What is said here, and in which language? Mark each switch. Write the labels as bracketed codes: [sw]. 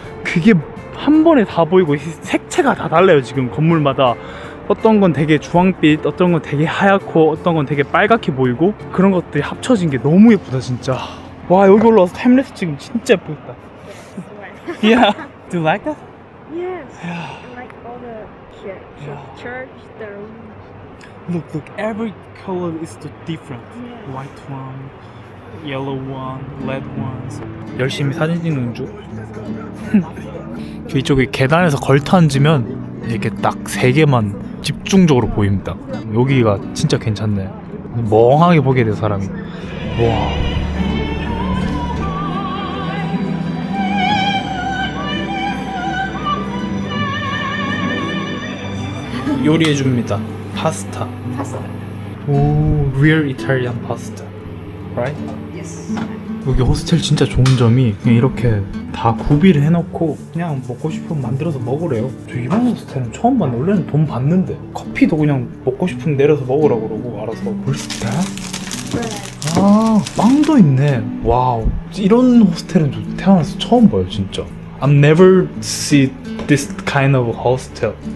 [ko] 그게 한 번에 다 보이고 색채가 다 달라요. 지금 건물마다 어떤 건 되게 주황빛, 어떤 건 되게 하얗고, 어떤 건 되게 빨갛게 보이고, 그런 것들이 합쳐진 게 너무 예쁘다 진짜. 와, 여기 올라와서 타임랩스 지금 진짜 예쁘겠다. [en] Yeah. Do you like that? Yes. Yeah. I like all the church, the room. Look, every color is different. Yeah. White one, yellow one, red ones. [ko] 열심히 사진 찍는 중. 이쪽에 계단에서 걸터 앉으면 이렇게 딱 3개만 집중적으로 보입니다. 여기가 진짜 괜찮네. 멍하게 보게 돼 사람이. 와. 요리해 줍니다. 파스타. 오, [en] real Italian pasta. Right? Yes. [ko] 여기 호스텔 진짜 좋은 점이 그냥 이렇게 다 구비를 해놓고 그냥 먹고 싶으면 만들어서 먹으래요. 저 이런 호스텔은 처음 봤는데 원래는 돈 받는데 커피도 그냥 먹고 싶으면 내려서 먹으라고 그러고 알아서. 볼스타? 아, 빵도 있네. 와우. 이런 호스텔은 저 태어나서 처음 봐요 진짜. [en] I've never seen this kind of hostel.